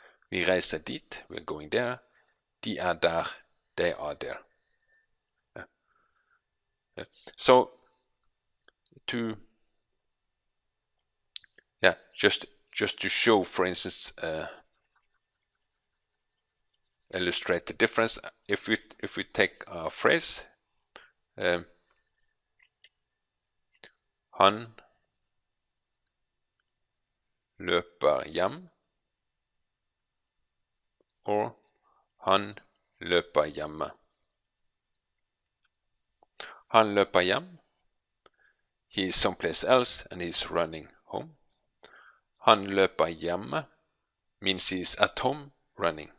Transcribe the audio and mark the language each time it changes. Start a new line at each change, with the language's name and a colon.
Norwegian: Vi reiser dit,
English: we're going there.
Norwegian: De der,
English: they are there. So just to show, for instance, illustrate the difference. If we take a phrase,
Norwegian: han løper hjem,
English: or
Norwegian: han løper hjemme. Han løper hjem,
English: he is someplace else and he's running home.
Norwegian: Han løper hjemme
English: means he is at home running.